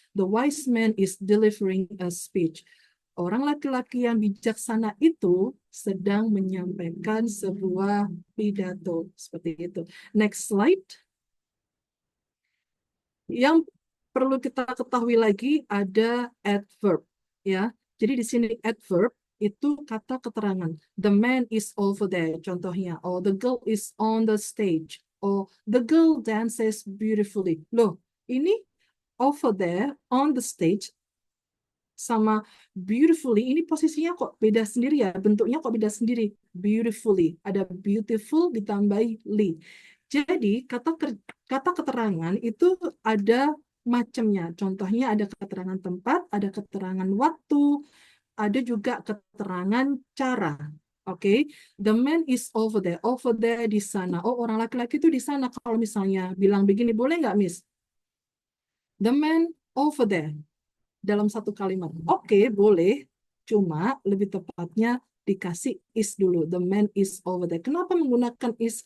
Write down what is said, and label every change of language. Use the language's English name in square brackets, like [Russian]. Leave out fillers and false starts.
[English] The wise man is delivering a speech. [Indonesian] Orang laki-laki yang bijaksana itu sedang menyampaikan sebuah pidato. Seperti itu. [English] Next slide. [Indonesian] Yang perlu kita ketahui lagi ada adverb, ya. Jadi di sini adverb itu kata keterangan. [English] The man is over there, [Indonesian] contohnya. [English] Or the girl is on the stage. Or the girl dances beautifully. [Indonesian] Loh, ini over there on the stage sama beautifully ini posisinya kok beda sendiri ya, bentuknya kok beda sendiri. Beautifully, ada beautiful ditambahi li. Jadi kata keterangan itu ada macamnya. Contohnya ada keterangan tempat, ada keterangan waktu, ada juga keterangan cara. [English] Oke, the man is over there. [Indonesian] Over there di sana. Oh, orang laki-laki itu di sana. Kalau misalnya bilang begini, boleh nggak, Miss? [English] The man over there. [Indonesian] Dalam satu kalimat. Oke, boleh. Cuma lebih tepatnya dikasih is dulu. [English] The man is over there. [Indonesian] Kenapa menggunakan is?